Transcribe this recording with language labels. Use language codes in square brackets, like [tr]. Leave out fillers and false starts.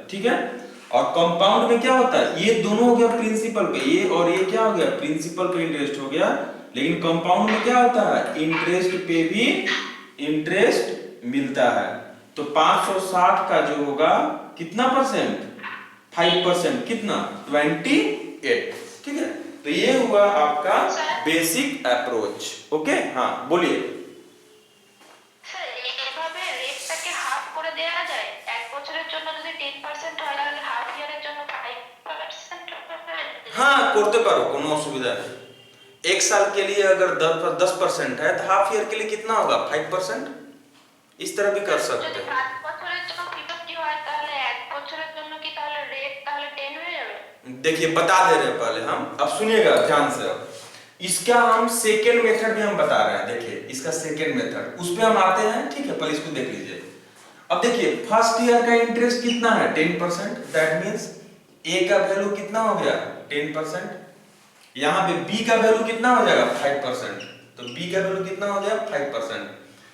[hi] ठीक है, और कंपाउंड में क्या होता है, ये दोनों हो गया प्रिंसिपल पे, ये और ये क्या हो गया प्रिंसिपल पे इंटरेस्ट हो गया, लेकिन कंपाउंड में क्या होता है इंटरेस्ट पे भी इंटरेस्ट मिलता है। तो 560 का जो होगा कितना परसेंट 5%, कितना 28। ठीक है, तो ये हुआ आपका बेसिक अप्रोच। ओके, हाँ बोलिए। [bn] স্যার এইভাবে রেটটাকে হাফ করে দেওয়া যায়, এক বছরের জন্য যদি 10% হয় তাহলে হাফ ইয়ারের জন্য 5% হবে। [hi] हाँ [bn] करते पारो, कोनो असुविधा नहीं। [hi] 1 साल के लिए अगर 10% है तो हाफ ईयर के लिए कितना होगा 5%, इस तरह भी कर सकते [bn] যদি [hi] हैं। [bn] 5 বছরের জন্য 50 হয় তাহলে এক বছরের জন্য কি তাহলে রেট তাহলে 10 হয়ে যাবে? [hi] देखिए बता दे रहे हैं पहले हम, अब सुनिएगा ध्यान से। अब इसका हम सेकेंड मेथड भी हम बता रहे हैं। देखिए इसका सेकेंड मेथड, उस पे हम आते हैं। ठीक है, पहले इसको देख लीजिए। अब देखिए फर्स्ट ईयर का इंटरेस्ट कितना है 10%, दैट मींस ए का वैल्यू कितना हो गया 10%, यहाँ पे बी का वैल्यू कितना हो जाएगा 5%, तो बी का वैल्यू कितना हो गया 5%।